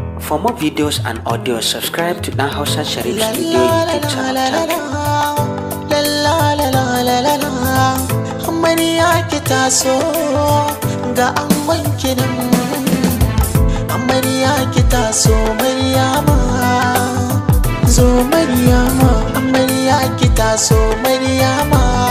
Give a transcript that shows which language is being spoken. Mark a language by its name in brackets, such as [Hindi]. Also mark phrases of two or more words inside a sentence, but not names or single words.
[English] For more videos and audio, subscribe to Dan Hausa Sharif Studio YouTube channel. Thank you. La la la la la la. [Hausa] Amarya ki taso, ga angon ki nan. Amarya ki taso, Maryama. Zo Maryama, amarya ki taso, Maryama.